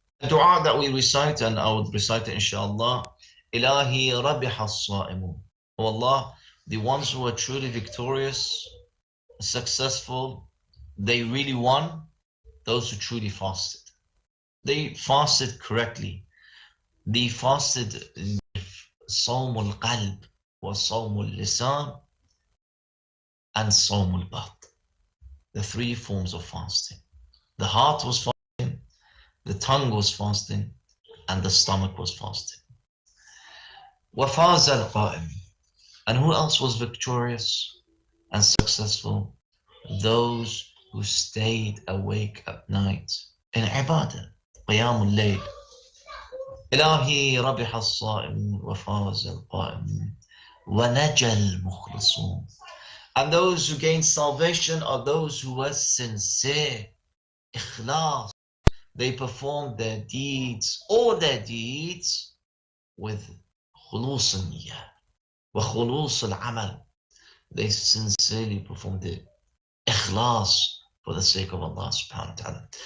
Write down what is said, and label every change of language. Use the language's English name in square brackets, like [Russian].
[English] The dua that we recite, and I would recite it, inshallah. Ilahi rabiha as-sa'imun. Oh Allah, the ones who are truly victorious, successful, they really won, those who truly fasted. They fasted correctly. They fasted [Arabic] صوم القلب وصوم اللسان and صوم الباطن. [English] The three forms of fasting. The heart was fasting, the tongue was fasting, and the stomach was fasting. [Arabic] وفاز القائم. [English] And who else was victorious and successful? Those who stayed awake at night in ibadah, [Arabic] قيام الليل. إلهي ربح الصائمون وفاز القائمون ونجى المخلصون. [English] And those who gain salvation are those who were sincere, ikhlas. They performed their deeds, all their deeds, with khulus al-niyyah wa khulus al-amal. They sincerely performed the ikhlas for the sake of Allah subhanahu wa ta'ala.